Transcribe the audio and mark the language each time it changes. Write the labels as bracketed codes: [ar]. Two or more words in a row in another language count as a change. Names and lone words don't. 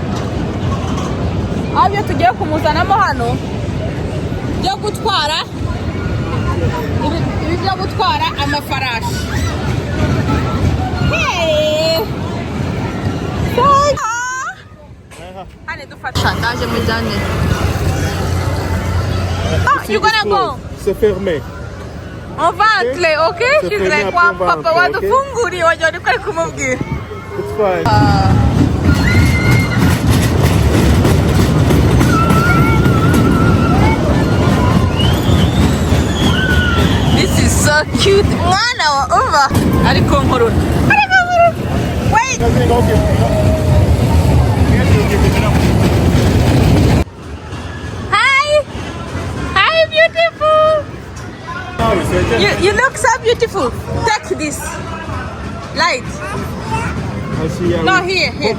[rw] Abyo tugiye kumuzanamo hano. Byo gutwara ibi byo gutwara amafarashi. Hey! Allez, dufasha ndaje mujyane. [en] Ah, you gonna go? [fr] C'est fermé. On va entrer, [en] okay? She's like, [rw] "Wa papa wadufunguri wajya uri kumubwira." [en] It's fine. This is so cute. [rw] Umwana wa uva ariko nkorora. [en] Wait. Hi. Hi, beautiful. You look so beautiful. Take this light. No, here.